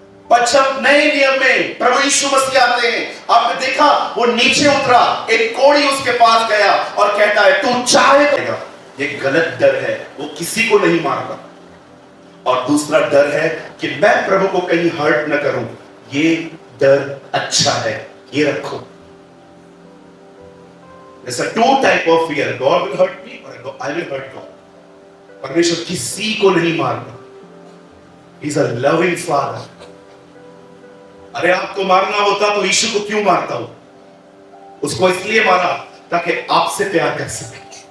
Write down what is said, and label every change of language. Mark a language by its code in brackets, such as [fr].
[hi] पर जब नए नियम में प्रभु यीशु मसीह आते हैं, आपने देखा वो नीचे उतरा, एक कोड़ी उसके पास गया और कहता है तू चाहे तो। ये गलत डर है, वो किसी को नहीं मारता। और दूसरा डर है कि मैं प्रभु को कहीं हर्ट न करूं, ये डर अच्छा है, ये रखो। [en] There's a two type of fear. God will hurt me or I will hurt God. [hi] परमेश्वर किसी को नहीं मारता। [en] He's a loving father. [hi] अरे आपको मारना होता तो यीशु को क्यों मारता हो? उसको इसलिए मारा ताकि आपसे प्यार कर सके।